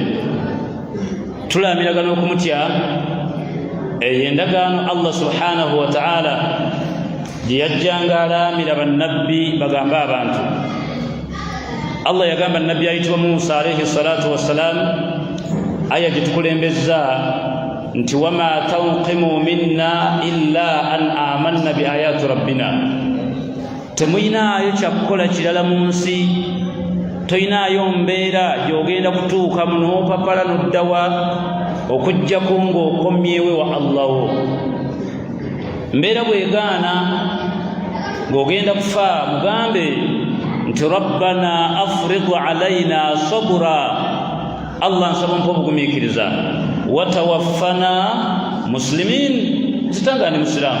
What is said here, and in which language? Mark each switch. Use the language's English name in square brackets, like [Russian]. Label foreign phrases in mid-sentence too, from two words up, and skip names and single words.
[Ganda] Tulamiragana okumutya endagaano Allah [Arabic] سبحانه وتعالى [Ganda] gye yajjanga alaamira bannabbi bagamba abantu. Allah yagamba nabbi ayitibwa Musa [Arabic] عليه الصلاة والسلام, [Ganda] aya gye tukulembezza nti [Arabic] وما تنقم منا إلا أن آمنا بآيات ربنا. [Ganda] Temuyinaayo kyakukola kirala mu nsi, toyinaayo mbeera gy'ogenda kutuukamu n'opapala n'oddawa okuggyako ng'okomyewe wa Allah wo. Mbeera bwegaana ng'ogenda kufa, mugambe nti [Arabic] ربنا أفرغ علينا صبرا, [Ganda] Allah nsaba mpa obugumiikiriza, [Arabic] وتوفنا مسلمين, [Ganda] zitangane musiramu.